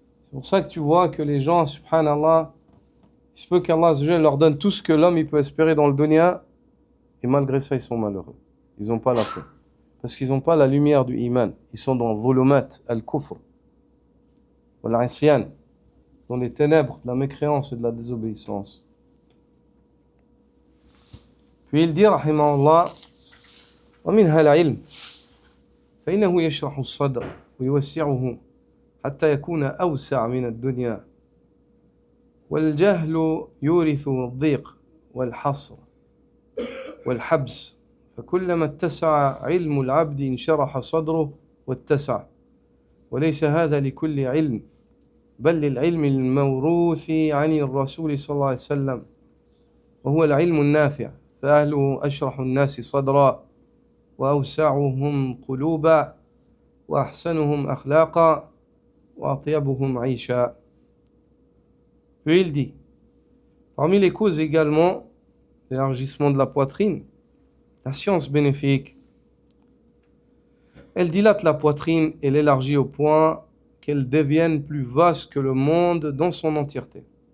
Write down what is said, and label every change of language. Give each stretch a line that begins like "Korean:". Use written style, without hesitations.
French: C'est pour ça que tu vois que les gens, subhanallah, il se peut qu'Allah leur donne tout ce que l'homme il peut espérer dans le dunya, et malgré ça, ils sont malheureux. Ils n'ont pas la paix. Parce qu'ils n'ont pas la lumière du iman. Ils sont dans
Arabic: zulumat al-kufr, wal-isyan,
French: dans les ténèbres de la mécréance et de la désobéissance. Puis il dit, rahimahullah,
Arabic: ومنها العلم فإنه يشرح الصدر ويوسعه حتى يكون أوسع من الدنيا والجهل يورث الضيق والحصر والحبس فكلما اتسع علم العبد انشرح صدره واتسع وليس هذا لكل علم بل للعلم الموروث عن الرسول صلى الله عليه وسلم وهو العلم النافع فأهله أشرح الناس صدرا وأوسعهم قلوبا وأحسنهم أخلاقا وأطيبهم عيشا.
French: Puis il dit, parmi les causes également d'élargissement de la poitrine, La science bénéfique, elle dilate la poitrine et l'élargit au point qu'elle devienne plus vaste que le monde dans son entièreté.